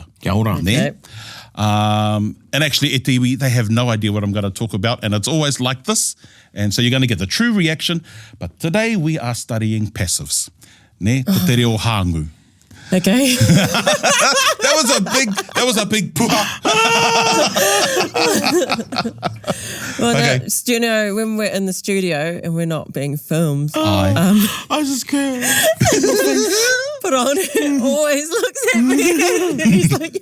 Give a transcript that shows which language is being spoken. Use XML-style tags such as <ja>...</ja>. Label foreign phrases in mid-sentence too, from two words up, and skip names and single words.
<mi>Kia ora. Ne?</mi> <en>And actually,</en> <mi>e te iwi,</mi> <en>they have no idea what I'm going to talk about, and it's always like this, and so you're going to get the true reaction. But today we are studying passives.</en> <mi>Ne? Ko te reo hāngu.</mi> <en>Okay. That was a big puha. Well, Okay. no, you know, when we're in the studio and we're not being filmed, Aye. I just can't. put on always looks at me and he's like,</en>